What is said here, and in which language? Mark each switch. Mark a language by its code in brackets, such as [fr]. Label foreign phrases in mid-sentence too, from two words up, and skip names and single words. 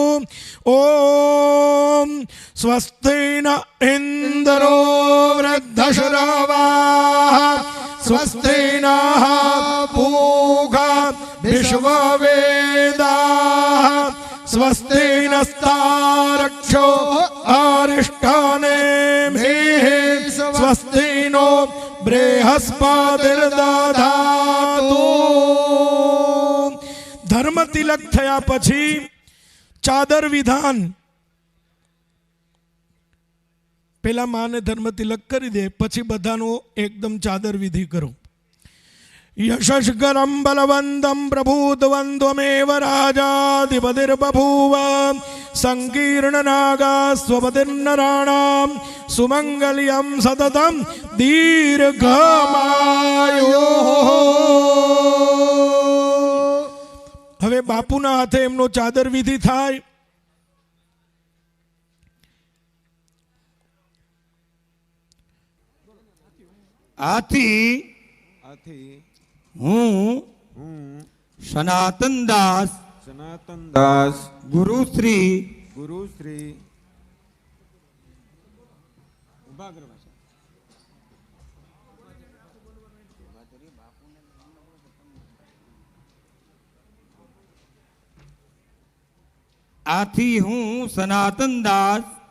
[sa] ओम स्वस्ति न इंद्रो वृद्धश्रवाः स्वस्ति नः पूषा विश्ववेदाः स्वस्ति नस्तारक्षो अरिष्टानेमिः स्वस्ति नो बृहस्पतिर्दधातु। [gu] ધર્મ તિલક થયા પછી ચાદર વિધાન પેલા માને ધર્મ તિલક કરી દે પછી બધાનો એકદમ ચાદર વિધિ કરો। [sa] यशस्करं बलवन्तं प्रभूतवन्त्वमेव राजाधिपतिर्बभूव संकीर्णनागा स्वपतिर्नराणां सुमंगल्यं सततं दीर्घमायुः। [gu] હવે બાપુના હાથે એમનો ચાદર વિધિ થાય। આથી હું સનાતન દાસ ગુરુશ્રી આથી હું સનાતન દાસ